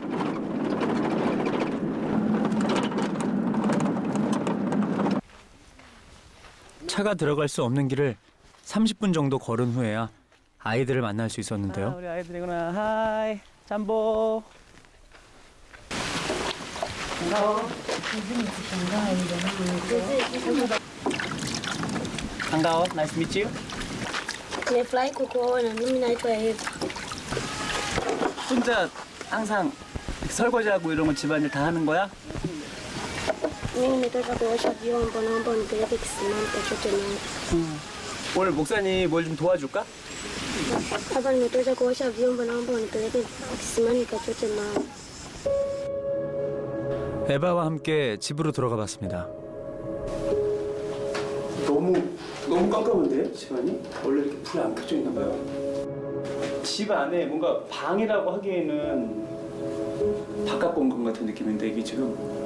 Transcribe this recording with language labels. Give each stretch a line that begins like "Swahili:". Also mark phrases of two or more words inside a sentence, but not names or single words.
Korean: 차가 들어갈 수 없는 길을 30분 정도 걸은 후에야 아이들을 만날 수 있었는데요. 우리 아이들이구나. 하이, 잠보. 반가워.
English: Nice to meet you.
Swahili: Nimefurahi kukuona. Mimi naitwa Eva.
Korean: 혼자 항상 설거지하고 이런 거 집안일 다 하는 거야?
Swahili: Mimi nimetoka kuosha vyombo, naomba unipeleke kisimani kachote maji.
Korean: 오늘 목사님 뭘 좀 도와줄까?
Swahili: Hapa nimetoka kuosha vyombo, naomba unipeleke kisimani kachote maji.
Korean: 에바와 함께 집으로 들어가 봤습니다. 너무 깜깜한데 집안이? 원래 이렇게 불이 안 켜져 있나 봐요. 집 안에 뭔가 방이라고 하기에는 바깥 공간 같은 느낌인데 이게 지금